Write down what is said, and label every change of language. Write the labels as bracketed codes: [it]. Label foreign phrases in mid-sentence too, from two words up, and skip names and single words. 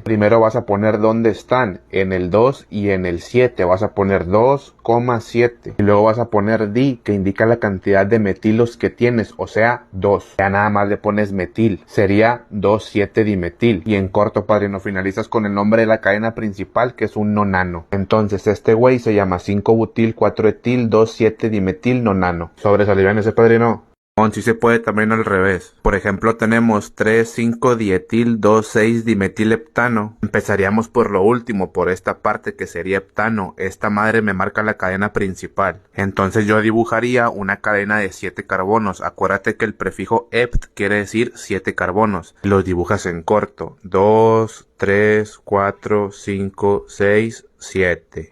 [es] Primero vas a poner dónde están, en el 2 y en el 7, vas a poner 2,7 y luego vas a poner di, que indica la cantidad de metilos que tienes, o sea 2. Ya nada más le pones metil, sería 2,7 dimetil. Y en corto, padrino, finalizas con el nombre de la cadena principal, que es un nonano. Entonces este güey se llama 5 butil 4 etil 2,7 dimetil nonano. Sobresalivan ese, padrino. Si se puede también al revés. Por ejemplo, tenemos 3,5 dietil 2,6 dimetil heptano. Empezaríamos por lo último, por esta parte que sería heptano. Esta madre me marca la cadena principal. Entonces yo dibujaría una cadena de 7 carbonos. Acuérdate que el prefijo hept quiere decir 7 carbonos. Los dibujas en corto. 2, 3, 4, 5, 6, 7.